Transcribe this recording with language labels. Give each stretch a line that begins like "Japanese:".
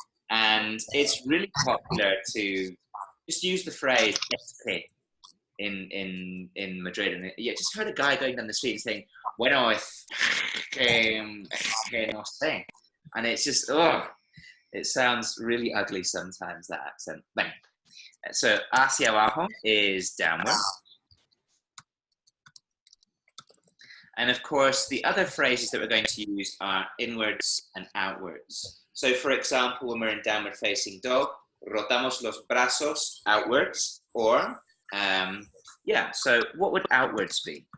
English: And it's really popular to just use the phrase "este" in Madrid. And yeah, just heard a guy going down the street saying,
Spanish: "Bueno, es que no sé."
English: And it's just, oh, it sounds really ugly sometimes, that accent. Bang. So hacia abajo is downward. And of course, the other phrases that we're going to use are inwards and outwards. So for example, when we're in downward facing dog,
Spanish: rotamos los brazos
English: outwards, or, yeah, so what would outwards be?